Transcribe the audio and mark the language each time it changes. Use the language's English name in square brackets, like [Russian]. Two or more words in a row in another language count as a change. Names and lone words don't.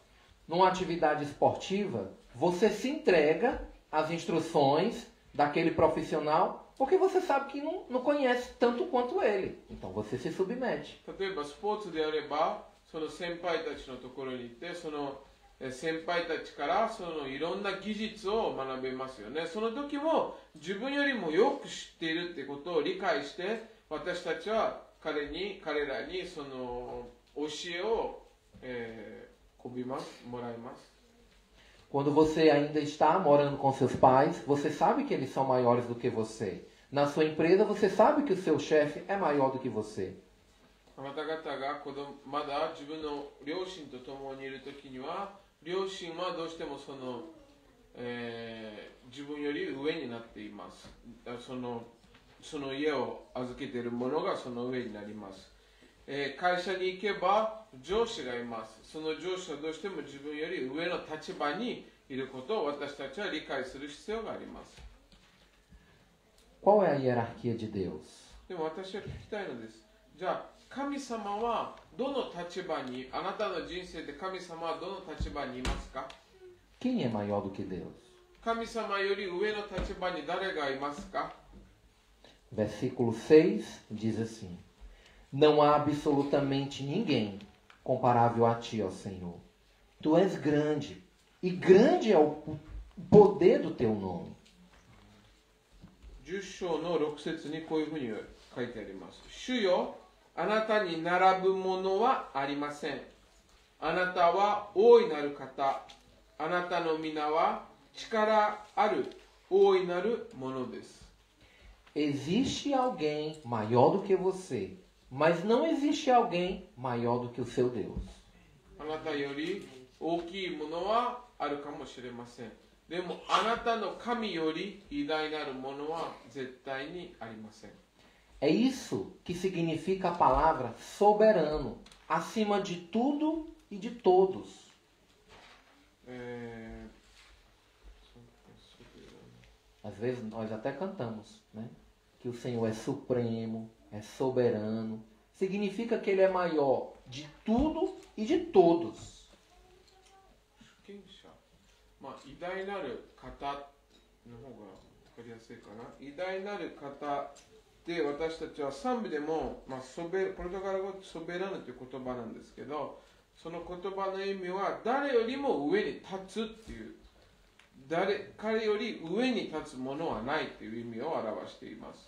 [Portuguese] Numa atividade esportiva, você se entrega às instruções daquele profissional porque você sabe que não conhece tanto quanto ele. Então você se submete. [Japanese] 例えばスポーツであれば、その先輩たちのところに行って、その先輩たちからそのいろんな技術を学べますよね。その時も自分よりもよく知っているってことを理解して、私たちは彼らにその教えを、もらいます。 [Portuguese] Quando você ainda está morando com seus pais, você sabe que eles são maiores do que você. Na sua empresa, você sabe que o seu chefe é maior do que você. [Japanese] あなた方がまだ自分の両親と共にいるときには、両親はどうしてもその、自分より上になっています。その家を預けているものがその上になります。会社に行けば上司がいます。その上司はどうしても自分より上の立場にいることを私たちは理解する必要があります。 [Portuguese] Qual é a hierarquia de Deus? [Japanese] でも私は聞きたいのです。じゃあ神様はどの立場に、あなたの人生で神様はどの立場にいますか？ [Portuguese] Quem é maior do que Deus? [Japanese] 神様より上の立場に誰がいますか？ [Portuguese] Versículo 6 diz assim: Não há absolutamente ninguém comparável a ti, ó Senhor. Tu és grande, e grande é o poder do teu nome. [Japanese] 10 章の6節にこういうふうに書いてあります。主よ、あなたに並ぶものはありません。あなたは大いなる方。あなたの皆は力ある大いなるものです。 [Portuguese] Existe alguém maior do que você, mas não existe alguém maior do que o seu Deus. [Japanese] あなたより大きいものはあるかもしれません。でもあなたの神より偉大なるものは絶対にありません。 [Portuguese] É isso que significa a palavra soberano, acima de tudo e de todos. Às vezes nós até cantamos, né? Que o Senhor é supremo, é soberano. Significa que Ele é maior de tudo e de todos. [Japanese] まあ、偉大なる方の方が分かりやすいかな。偉大なる方で私たちは賛美でも、ポルトガル語でソベラヌという言葉なんですけど、その言葉の意味は誰よりも上に立つっていう、彼より上に立つものはないという意味を表しています。